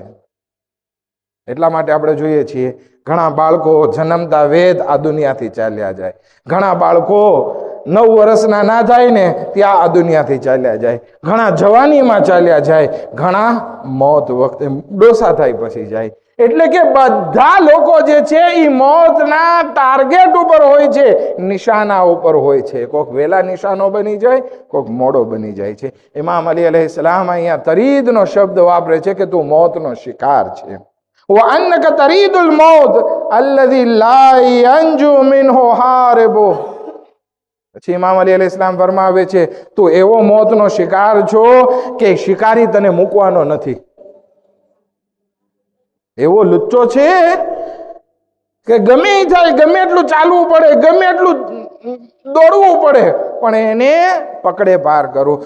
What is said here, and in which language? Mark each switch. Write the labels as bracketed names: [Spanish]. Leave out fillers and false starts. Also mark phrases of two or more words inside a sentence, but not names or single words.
[Gujarati] એટલા માટે આપણે જોઈએ છીએ ઘણા બાળકો જન્મતા વેદ આ દુનિયાથી ચાલ્યા જાય, ઘણા બાળકો 9 વર્ષના ના થાય ને ત્યાં આ દુનિયાથી ચાલ્યા જાય, ઘણા જવાનીમાં ચાલ્યા જાય, ઘણા મોત વખતે ડોસા થાય પછી જાય. એટલે કે બધા લોકો જે છે એ મોતના ટાર્ગેટ ઉપર હોય છે, નિશાના ઉપર હોય છે. કોઈક વેલા નિશાનો બની જાય, કોઈક મોડો બની જાય છે. ઇમામ અલી અલૈહિસ્સલામ અહીંયા તરીદનો શબ્દ વાપરે છે કે તું મોતનો શિકાર છે. [Arabic] وَأَنَّكَ تَرِيدُ الْمَوْتَ الَّذِي لَا يَنْجُو مِنْهُ هَارِبٌ. [Gujarati] પછી ઇમામ અલી અલૈહિસ્સલામ ફરમાવે છે તું એવો મોતનો શિકાર છો કે શિકારી તને મૂકવાનો નથી. એવો લુચ્ચો છે કે ગમે થાય, ગમે એટલું ચાલવું પડે, ગમે એટલું દોડવું પડે, પણ એને પકડે પાર કરું.